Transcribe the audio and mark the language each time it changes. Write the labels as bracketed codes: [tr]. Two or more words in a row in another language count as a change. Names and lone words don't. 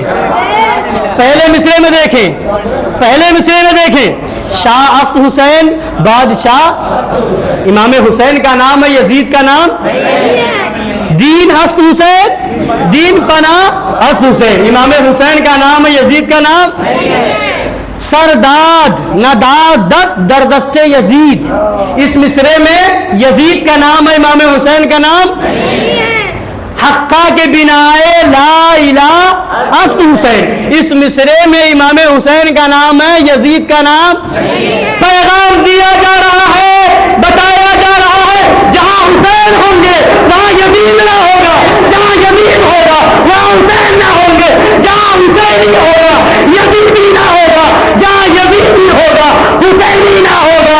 [ur] پہلے مصرے میں دیکھیں [fa] شاہ است حسین, [ur] بادشاہ, امام حسین کا نام ہے, یزید کا نام. [fa] دین است حسین, دین پناہ است حسین, [ur] امام حسین کا نام [fa] ہے, یزید کا نام. سرداد نداد دست در دستے یزید, [ur] اس مصرے میں یزید کا نام ہے, امام حسین کا نام. [fa] حقہ کے بنائے لا الہ است حسین. [ur] اس مصرے میں امام حسین کا نام ہے, یزید کا نام. پیغام دیا جا رہا ہے, بتایا جا رہا ہے, جہاں حسین ہوں گے وہاں یزید نہ ہوگا, جہاں یزید ہوگا وہاں حسین نہ ہوں گے, جہاں حسینی ہوگا یزیدی نہ ہوگا, جہاں یزیدی ہوگا حسینی نہ ہوگا.